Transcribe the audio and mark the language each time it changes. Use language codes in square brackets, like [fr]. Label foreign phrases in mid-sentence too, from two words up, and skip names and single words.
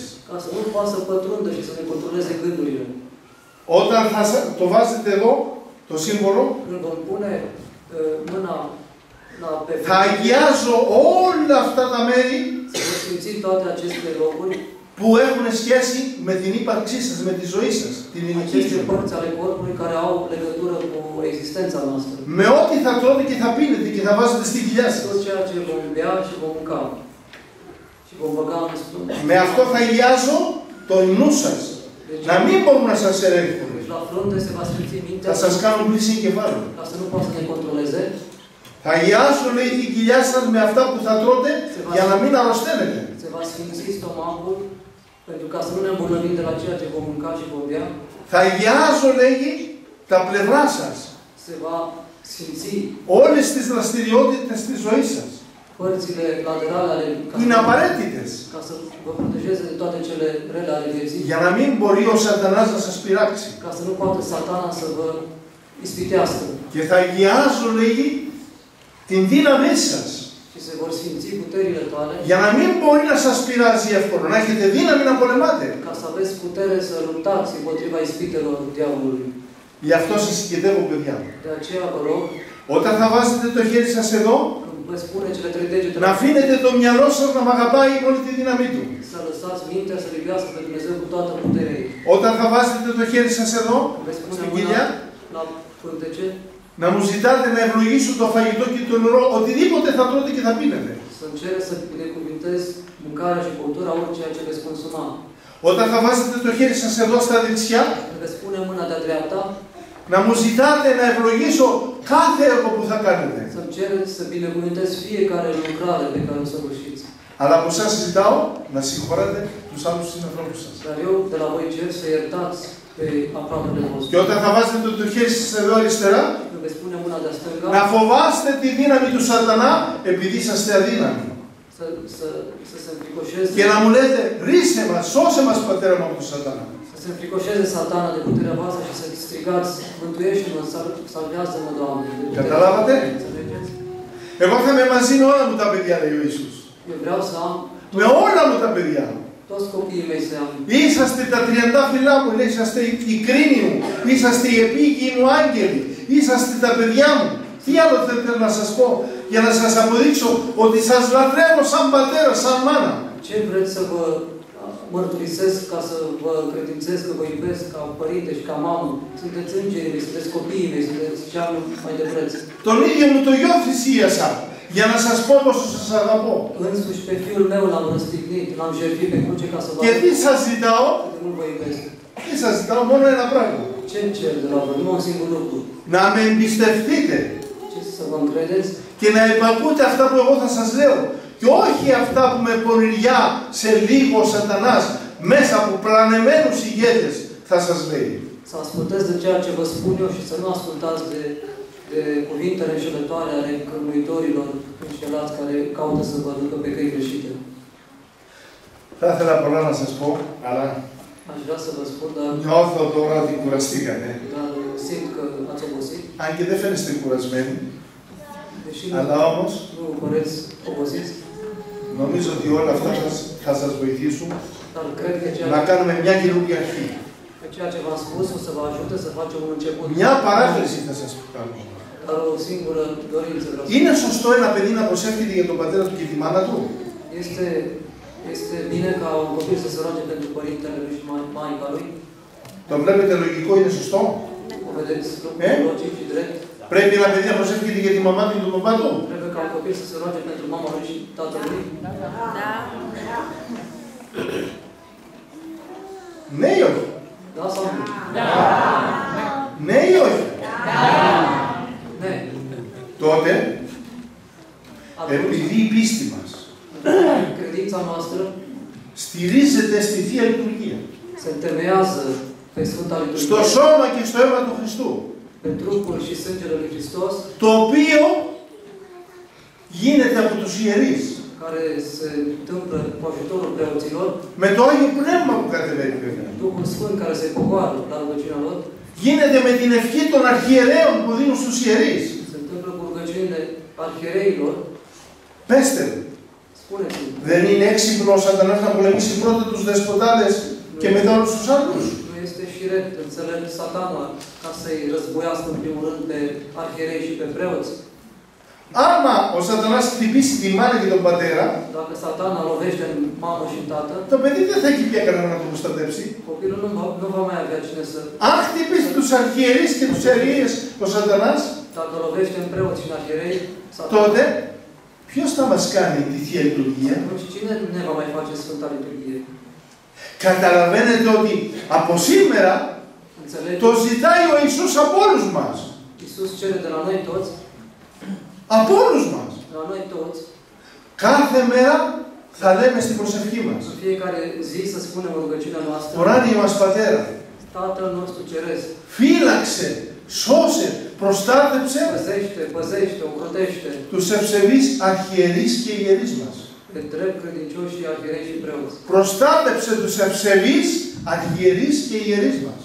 [ro] ca să nu poată să pătrundă și să ne controleze gândurile. [el] Όταν το βάζετε εδώ, το σύμβολο, [ro] Când vom pune mâna pe [el] θα αγιάζω όλα αυτά τα μέρη [ro] să vă sfinți toate aceste locuri, [el] που έχουν σχέση με την ύπαρξή σας, με τη ζωή σας, την ηλική [ro] aceste [el] ζωή. [ro] părți ale corpului care au legătură cu existența noastră. [el] Με ό,τι θα τρώτε και θα πίνετε και θα βάζετε στη κοιλιά σας. [ro] Tot ceea ce vom bea și vom mânca și vom băga în stomac. [el] Με αυτό θα αγιάζω το νου σας. Να μην μπορούν να σας ελέγχουν. [ro] Deci la frunte se va sfinți mintea [el] Θα σας κάνουν πλήση εγκεφάλου. [ro] ca să nu poată să ne controleze. [el] Θα αγιάσω, λέει, την κοιλιά σας με αυτά που θα τρώτε για να μην αρρωσταίνετε. [ro] Se va sfinți stomacul pentru ca să nu ne îmbolnăvim de la ceea ce vom mânca și vom bea. [el] Θα αγιάζω, λέγει, τα πλευρά σας. [ro] Se va sfinți [el] Όλες τις δραστηριότητες της ζωής σας. [ro] părțile laterale ale [el] Που είναι απαραίτητες. [ro] ca să vă protejeze de toate cele rele ale vieții, [el] Για να μην μπορεί ο σατανάς να σας πειράξει. [ro] ca să nu poată satana să vă ispitească [el] Και θα αγιάζω, λέγει, την δύναμή σας. [ro] și se vor sfinți puterile tale [el] Για να μην μπορεί να σας πειράζει εύκολα, να έχετε δύναμη να πολεμάτε. [ro] ca să aveți putere să luptați împotriva ispitelor diavolului. [el] Γι' αυτό σας συγκεντεύω, παιδιά μου. [ro] De aceea vă rog, [el] Όταν θα βάζετε το χέρι σας εδώ, [ro] când vă spune cele 3 degete, [el] να αφήνετε το μυαλό σας να μ' αγαπάει με όλη τη δύναμή του. [ro] să lăsați mintea să iubească pe Dumnezeu cu toată puterea ei. [el] Όταν θα βάζετε το χέρι σας εδώ, [ro] Când veți pune [el] στην [ro] mâna [el] κοιλιά, [ro] la pântece, [el] να μου ζητάτε να ευλογήσω το φαγητό και το νερό, οτιδήποτε θα τρώτε και θα πίνετε. [ro] să-mi cere să binecuvintez mâncarea și băutura, orice ce veți consuma. [el] Όταν θα βάζετε το χέρι σας εδώ στα δεξιά, [ro] Când veți pune mâna de-a dreapta, [el] να μου ζητάτε να ευλογήσω κάθε έργο που θα κάνετε. [ro] să-mi cereți să binecuvintez fiecare lucrare pe care o săvârșiți. [el] Αλλά από εσάς ζητάω να συγχωρείτε τους άλλους συνανθρώπους σας. [ro] Dar eu de la voi cer să iertați pe aproapele vostru. [el] Και όταν θα βάζετε το χέρι σας εδώ αριστερά, [ro] Când veți pune mâna de-a stânga, [el] να φοβάστε τη δύναμη του σατανά επειδή είσαστε αδύναμοι. [ro] să se înfricoșeze, [el] Και να μου λέτε, ρίσε μας, σώσε μας πατέρα μου από τον σατανά. [ro] să se înfricoșeze satana de puterea voastră și să strigați, mântuiește-mă, salvează-mă, Doamne. de puterea [el] Καταλάβατε? [ro] ta. Înțelegeți? [el] Εγώ θα είμαι μαζί με όλα μου τα παιδιά, λέει ο Ιησούς. [ro] Eu vreau să am [el] Με όλα μου τα παιδιά. [ro] toți copiii mei să am. [el] Είσαστε τα τριαντάφυλλά μου, είσαστε οι κρίνοι μου, είσαστε οι επίγειοι μου άγγελοι, είσαστε τα παιδιά μου. Τι άλλο θέλετε να σας πω για να σας αποδείξω ότι σας λατρεύω σαν πατέρα, σαν μάνα. [ro] Ce vreți să vă mărturisesc ca să vă încredințez că vă iubesc ca părinte și ca mamă? Sunteți îngerii mei, sunteți copiii mei, sunteți cea mai de preț. [el] Τον ίδιο μου το γιο θυσίασα για να σας πω πόσο σας αγαπώ. [ro] Însuși pe fiul meu l-am răstignit, l-am jertfit pe cruce ca să vă [el] Και τι σας ζητάω? [ro] cât de mult vă iubesc. [el] Τι σας ζητάω? Μόνο ένα πράγμα. [ro] Ce-mi cer de la voi? Nu un singur lucru. [el] Να με εμπιστευτείτε [ro] Ce să vă încredeți [el] και να υπακούτε αυτά που εγώ θα σας λέω. Και όχι αυτά που με πονηριά σε λίγο ο Σατανάς μέσα από πλανεμένους ηγέτες θα σας λέει. [ro] să ascultați de ceea ce vă spun eu și să nu ascultați de cuvintele înșelătoare ale cărmuitorilor înșelați care caută să vă ducă pe căi greșite. [el] Θα ήθελα πολλά να σας πω, αλλά [ro] Aș vrea să vă spun, dar [el] νιώθω τώρα ότι κουραστήκατε. [ro] simt că ați obosit. [el] Αν και δεν φαίνεστε κουρασμένοι, [ro] Deși [el] αλλά όμως [ro] nu păreți obosiți, [el] νομίζω ότι όλα αυτά θα σας βοηθήσουν [ro] dar cred că [el] να κάνουμε μια καινούργια αρχή. [ro] ceea ce v-am spus o să vă ajute să facem un început. [el] Μια παράκληση θα σας κάνω. [ro] Dar o singură dorință vreau să [el] Είναι σωστό ένα παιδί να προσεύχεται για τον πατέρα του και τη μάνα του? [ro] Este bine ca un copil să se roage pentru părintele lui și maica lui? [el] Το βλέπετε λογικό, είναι σωστό? [ro] O vedeți logic și drept? [el] Πρέπει ένα παιδί να προσεύχεται για τη μαμά του και τον παπά του? [ro] Trebuie ca un copil să se roage pentru mama lui și tatălui? [el] Ναι ή όχι? [ro] Da sau nu? [el] Ναι ή όχι? [ro] Ne. [el] Τότε, [ro] Atunci, [el] επειδή η πίστη μας [ro] credința noastră [el] στηρίζεται στη Θεία Λειτουργία, [ro] se întemeiază pe Sfânta Liturghie, [el] στο σώμα και στο αίμα του Χριστού, [ro] pe trupul și sângele lui Hristos, [el] το οποίο γίνεται από τους ιερείς, [ro] care se întâmplă cu ajutorul preoților, [el] με το Άγιο Πνεύμα που κατεβαίνει βέβαια. [ro] Duhul Sfânt care se coboară la rugăciunea lor, [el] Γίνεται με την ευχή των αρχιερέων που δίνουν στους ιερείς. [ro] se întâmplă cu rugăciunile arhiereilor. [el] Πέστε μου, [ro] Spuneți-mi, [el] δεν είναι έξυπνο ο Σατανάς να πολεμήσει πρώτα τους δεσποτάδες και μετά όλους τους άλλους? [ro] nu este șiret, înțelept Satana ca să-i războiască în primul rând pe arhierei și pe preoți. [el] Άμα ο Σατανάς χτυπήσει τη μάνα και τον πατέρα, [ro] Dacă Satana lovește în mamă și în tată, [el] το παιδί δεν θα έχει πια κανένα να τον προστατεύσει. [ro] copilul nu va mai avea cine să... [el] Αν χτυπήσει τους αρχιερείς και τους ιερείς ο Σατανάς, [ro] Dacă lovește în preoți și în arhierei, Satana... [el] τότε ποιος θα μας κάνει τη Θεία Λειτουργία? [ro] Atunci cine ne va mai face Sfânta Liturghie? [el] Καταλαβαίνετε ότι από σήμερα [ro] Înțelegeți? [el] το ζητάει ο Ιησούς από όλους μας. [ro] Iisus cere de la noi toți, [el] Από όλους μας. [ro] de la noi toți, [el] Κάθε μέρα θα λέμε στην προσευχή μας. [ro] în fiecare zi să spunem în rugăciunea noastră, [el] Ουράνιε μας Πατέρα, [ro] Tatăl nostru Ceresc, [el] φύλαξε, σώσε, προστάτεψε [ro] păzește, ocrotește [el] τους ευσεβείς αρχιερείς και ιερείς μας. [ro] pe drept credincioși și arhierei și preoți. [el] Προστάτεψε τους ευσεβείς αρχιερείς και ιερείς μας.